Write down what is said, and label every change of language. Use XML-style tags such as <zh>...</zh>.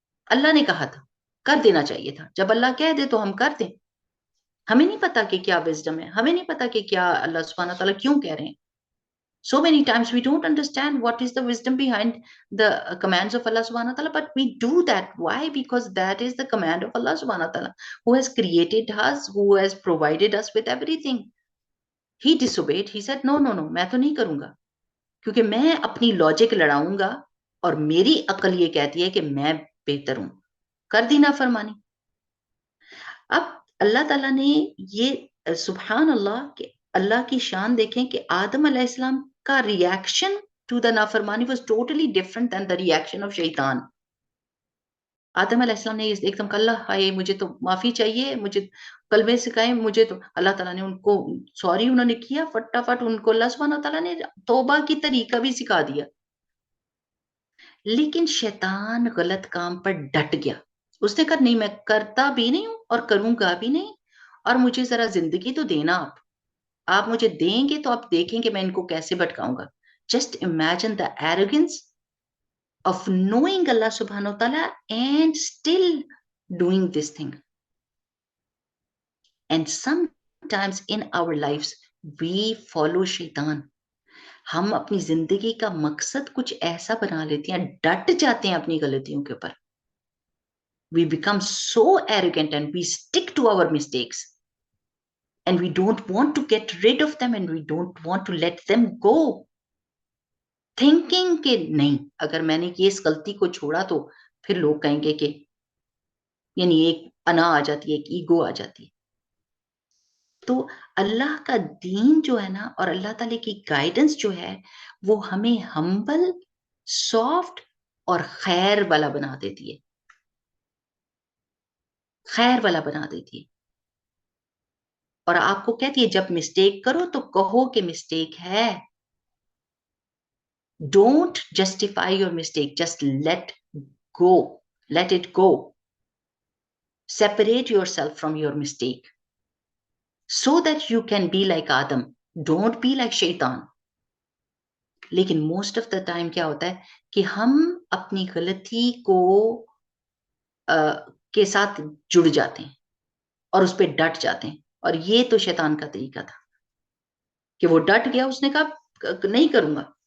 <ur>اللہ نے کہا تھا، کر دینا چاہیے تھا، جب اللہ کہہ دے تو ہم کر دیں۔ ہمیں نہیں پتا کہ کیا وزڈم ہے، ہمیں نہیں پتا کہ کیا اللہ سبحانہ تعالیٰ کیوں کہہ رہے ہیں۔</ur> <en>So many times we don't understand what is the wisdom behind the commands of Allah subhanahu wa ta'ala, but we do that. Why? Because that is the command of Allah subhanahu wa ta'ala, who has created us, who has provided us with everything. He disobeyed. He said, no, no, no,</en> <ur>میں تو نہیں کروں گا، کیونکہ میں اپنی logic لڑاؤں گا اور میری عقل یہ کہتی ہے کہ میں بہتر ہوں، کر دی نافرمانی۔ اب اللہ تعالیٰ نے یہ سبحان اللہ کہ اللہ کی شان دیکھیں کہ آدم علیہ السلام کا</ur> <en>Reaction to the نافرمانی was totally different than the reaction of شیطان۔</en> <ur>آدم علیہ السلام نے ایک دم کہا اللہ ہائے مجھے تو معافی چاہیے، مجھے کلمے سکھائیں مجھے، تو اللہ تعالیٰ نے ان کو سوری انہوں نے کیا، فٹافٹ ان کو اللہ سبحانہ تعالیٰ نے توبہ کی طریقہ بھی سکھا دیا۔ لیکن شیطان غلط کام پر ڈٹ گیا، اس نے کہا نہیں میں کرتا بھی نہیں ہوں اور کروں گا بھی نہیں، اور مجھے ذرا زندگی تو دینا آپ، آپ مجھے دیں گے تو آپ دیکھیں کہ میں ان کو کیسے بھٹکاؤں گا.</ur> <en>Just imagine the arrogance of knowing Allah subhanahu wa ta'ala and still doing this thing. And sometimes in our lives we follow shaitan.</en> <ur>ہم اپنی زندگی کا مقصد کچھ ایسا بنا لیتے ہیں, ڈٹ جاتے ہیں اپنی غلطیوں کے اوپر.</ur> <en>We become so arrogant and we stick to our mistakes. And we don't want to get rid of them and we don't want to let them go.</en> <ur>Thinking کہ نہیں, اگر میں نے اس غلطی کو چھوڑا تو پھر لوگ کہیں گے کہ, یعنی ایک انا آ جاتی ہے, ایک ایگو آ جاتی ہے. تو اللہ کا دین جو ہے نا, اور اللہ تعالیٰ کی گائیڈنس جو ہے, وہ ہمیں ہمبل, سافٹ اور خیر والا بنا دیتی ہے. خیر والا بنا دیتی ہے. اور آپ کو کہتی ہے جب مسٹیک کرو تو کہو کہ مسٹیک ہے.</ur> <en>Don't justify your mistake, just let go. Let it go. Separate yourself from your mistake so that you can be like Adam. Don't be like Shaitan.</en> <ur>لیکن</ur> <en>most of the time</en> <ur>کیا ہوتا ہے کہ ہم اپنی غلطی کو کے ساتھ جڑ جاتے ہیں اور اس پہ ڈٹ جاتے ہیں. اور یہ تو شیطان کا طریقہ تھا کہ وہ ڈٹ گیا, اس نے کہا نہیں کروں گا.</ur>